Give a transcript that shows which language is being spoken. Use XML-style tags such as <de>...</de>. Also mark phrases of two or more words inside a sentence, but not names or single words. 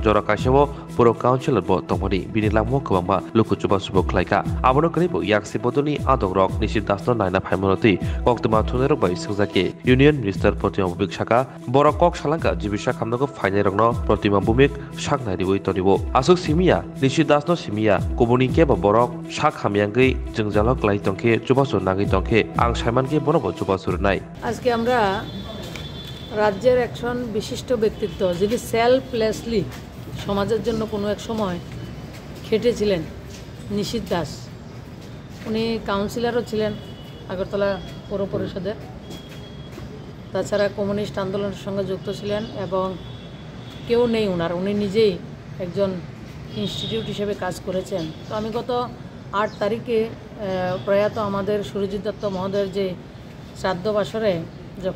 <trp>jora kaisabo puro councilor bo tongmani bini langmo kwangma lukuchuba subo klaika abono kalibo yakshi bodolni adong rok nishidas no naina phaimonoti kok mathre rokbai sujake</trp> <en>Union Minister</en> <trp>Pratibha Bhumik shaka kok salangka jibisa khamnago fainai rokno Pratibha Bhumik saknai riboi tonibo asuk simia nishidas no simia kubuni ke borok sak hamyangei jengjalo klai tongke chubasu nagi tongke ang saimanke bonobo chubasu nai</trp> <bn>আজকে আমরা রাজ্যের একজন বিশিষ্ট ব্যক্তিত্ব যিনি সেলফলেসলি সমাজের জন্য কোনো এক সময় খেটেছিলেন নিশীথ দাস উনি কাউন্সিলরও ছিলেন আগরতলা পৌর পরিষদের তাছাড়া কমিউনিস্ট আন্দোলনের সঙ্গে যুক্ত ছিলেন এবং কেউ নেই ওনার উনি নিজেই একজন ইনস্টিটিউট হিসেবে কাজ করেছেন তো আমি গত ৮ তারিখে প্রয়াত আমাদের সুরজিৎ দত্ত মহোদয়ের যে শ্রাদ্ধ বাসরে যখন</bn>